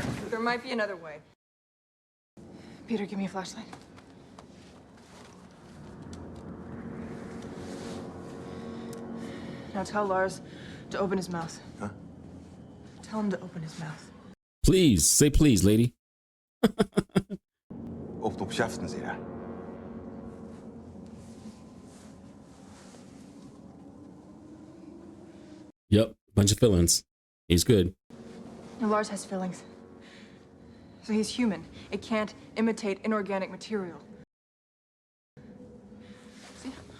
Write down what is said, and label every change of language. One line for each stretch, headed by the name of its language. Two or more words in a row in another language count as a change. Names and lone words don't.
English: There might be another way. Peter, give me a flashlight. Now tell Lars to open his mouth. Huh? Tell him to open his mouth. Please, say please, lady.
Norwegian: Åpne opp kjeften, sier jeg.
English: Yep, bunch of feelings. He's good. Now, Lars has feelings. So he's human. It can't imitate inorganic material. See?